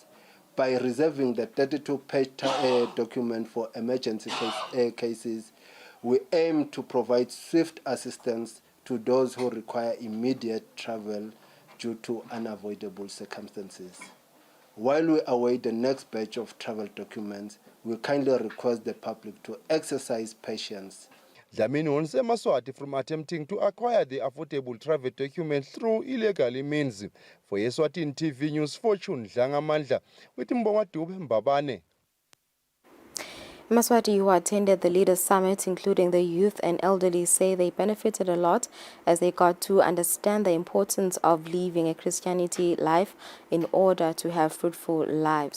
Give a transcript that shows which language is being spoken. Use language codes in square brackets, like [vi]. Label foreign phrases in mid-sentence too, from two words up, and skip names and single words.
[en] By reserving the 32-page document for emergency cases, we aim to provide swift assistance to those who require immediate travel due to unavoidable circumstances. While we await the next batch of travel documents, we kindly request the public to exercise patience. Dlamini warns Eswatini from attempting to acquire the affordable travel document through illegal means. For Eswatini TV News, Fortune Dlangamandla with Mbonga Dube Mbabane. Maswati who attended the Leaders Summit, including the youth and elderly, say they benefited a lot as they got to understand the importance of living a Christianity life in order to have fruitful lives.